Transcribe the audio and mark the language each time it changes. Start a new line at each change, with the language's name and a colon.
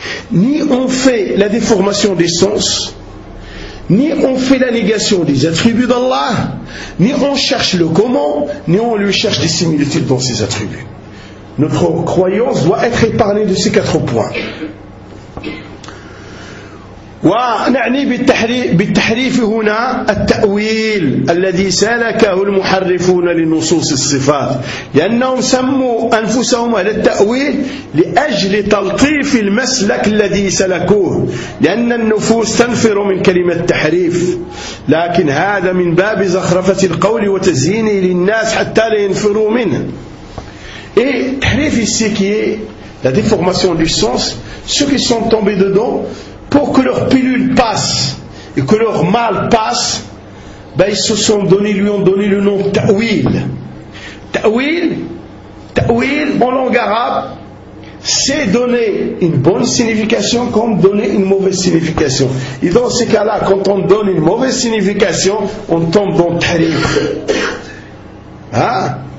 French: Ni on fait la déformation des sens, ni on fait la négation des attributs d'Allah, ni on cherche le comment, ni on lui cherche des similitudes dans ses attributs. Notre croyance doit être épargnée de ces quatre points.
Arabic: ونعني بالتحريف هنا التأويل الذي سلكه المحرفون لنصوص الصفات لأنهم سموا أنفسهم على التأويل لأجل تلطيف المسلك الذي سلكوه لأن النفوس تنفر من كلمة التحريف لكن هذا من باب زخرفة القول وتزيينه للناس حتى لا ينفروا منه تحريف السيكي
French: la déformation du sens ceux qui sont tombés dedans pour que leur pilule passe et que leur mal passe, ben ils se sont donné, lui ont donné le nom Ta'wil. Ta'wil en langue arabe, c'est donner une bonne signification comme donner une mauvaise signification. Et dans ces cas-là, quand on donne une mauvaise signification, on tombe dans Tahrif. Hein?